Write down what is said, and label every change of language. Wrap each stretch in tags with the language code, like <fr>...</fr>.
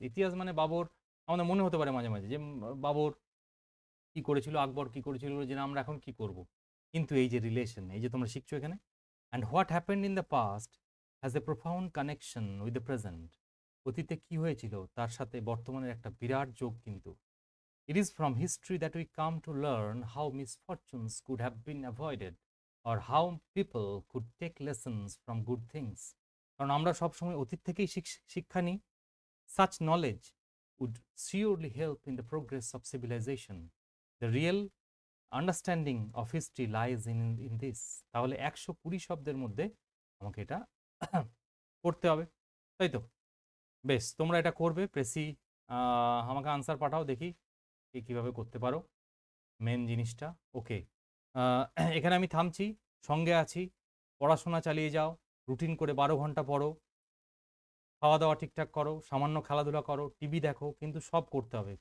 <bn>ইতিহাস মানে বাবর, আমাদের মনে হতে পারে মাঝে মাঝে যে বাবর কি করেছিল, আকবর কি করেছিল, যে আমরা এখন কি করব, কিন্তু এই যে রিলেশন, এই যে তোমরা শিখছো এখানে,</bn> <en>and what happened in the past has a profound connection with the present,</en> <bn>অতীতে কি হয়েছিল তার সাথে বর্তমানের একটা বিরাট যোগ কিন্তু।</bn> <en>It is from history that we come to learn how misfortunes could have been avoided or how people could take lessons from good things.</en> <bn>কারণ আমরা সবসময় অতীত থেকেই শিক্ষা নিই।</bn> <en>Such knowledge would surely help in the progress of civilization. The real understanding of history lies in this.</en> <bn>তাহলে 120 শব্দের মধ্যে আমাকে এটা পড়তে হবে, তাই তো? বেশ, তোমরা এটা করবে। প্রেসি আমাকে আনসার পাঠাও, দেখি কীভাবে করতে পারো মেন জিনিসটা। ওকে, এখানে আমি থামছি, সঙ্গে আছি, পড়াশোনা চালিয়ে যাও, রুটিন করে 12 ঘন্টা পড়ো, খাওয়া দাওয়া ঠিকঠাক করো, সামান্য খেলাধুলা করো, টিভি দেখো, কিন্তু সব করতে হবে।</bn>